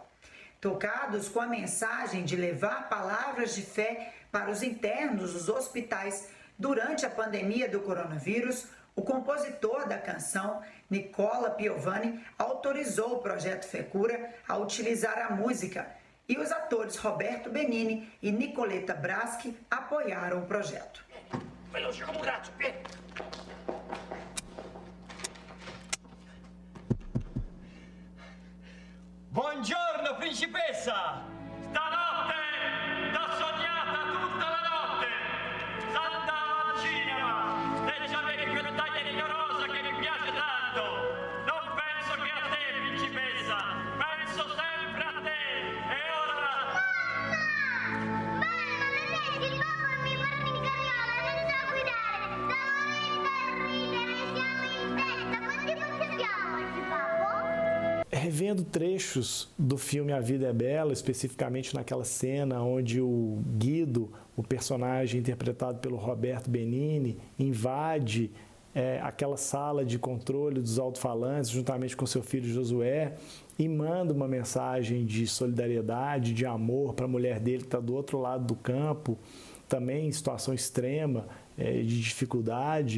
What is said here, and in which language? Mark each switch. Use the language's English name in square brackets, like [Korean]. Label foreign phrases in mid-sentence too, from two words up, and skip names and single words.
[Portuguese] Tocados com a mensagem de levar palavras de fé para os internos dos hospitais durante a pandemia do coronavírus, o compositor da canção, Nicola Piovani, autorizou o Projeto Fé Cura a utilizar a música e os atores Roberto Benini e Nicoletta Braschi apoiaram o projeto. [Italian] Buongiorno, principessa! Stanotte t'ho sognata tutta la notte! S'andava al cinema! E c'avevi quella taglia rigorosa che mi piace tanto! Non penso che a te, principessa! Penso sempre a te! E ora... Mamma! Mamma, il papà mi porta in carriola, non so guidare! Stavo ridere, siamo in festa! Quanti punti abbiamo oggi, papà? [Portuguese] Revendo trechos do filme A Vida é Bela, especificamente naquela cena onde o Guido, o personagem interpretado pelo Roberto Benini, invade aquela sala de controle dos alto-falantes juntamente com seu filho Josué e manda uma mensagem de solidariedade, de amor para a mulher dele que está do outro lado do campo, também em situação extrema de dificuldade.